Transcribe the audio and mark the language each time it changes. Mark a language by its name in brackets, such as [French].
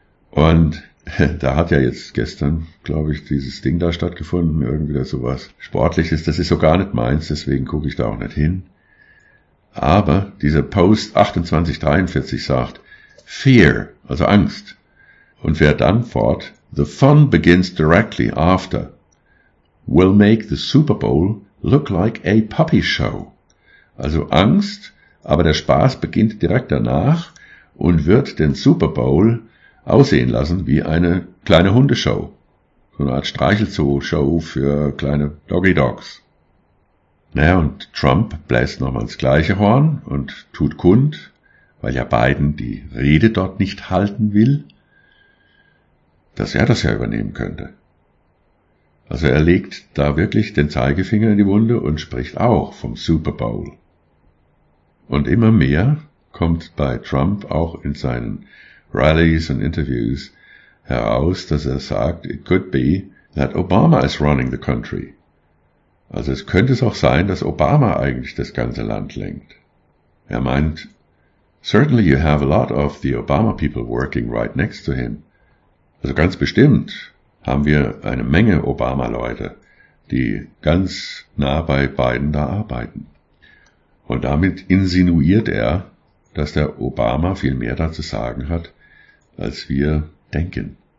[German] Und da hat ja jetzt gestern, glaube ich, dieses Ding da stattgefunden, irgendwie da sowas Sportliches. Das ist so gar nicht meins, deswegen gucke ich da auch nicht hin. Aber dieser Post 2843 sagt, Fear, also Angst. Und fährt dann fort, [English] The fun begins directly after. Will make the Super Bowl look like a puppy show. [German] Also Angst, aber der Spaß beginnt direkt danach und wird den Super Bowl aussehen lassen wie eine kleine Hundeshow. So eine Art Streichelzoo-Show für kleine Doggy Dogs. Naja, und Trump bläst nochmal ins gleiche Horn und tut kund, weil ja Biden die Rede dort nicht halten will, dass er das ja übernehmen könnte. Also er legt da wirklich den Zeigefinger in die Wunde und spricht auch vom Super Bowl. Und immer mehr kommt bei Trump auch in seinen Rallies und Interviews heraus, dass er sagt, [English] it could be that Obama is running the country. [German] Also es könnte es auch sein, dass Obama eigentlich das ganze Land lenkt. Er meint, [English] certainly you have a lot of the Obama people working right next to him. [German] Also ganz bestimmt haben wir eine Menge Obama-Leute, die ganz nah bei Biden da arbeiten. Und damit insinuiert er, dass der Obama viel mehr dazu sagen hat, als wir denken.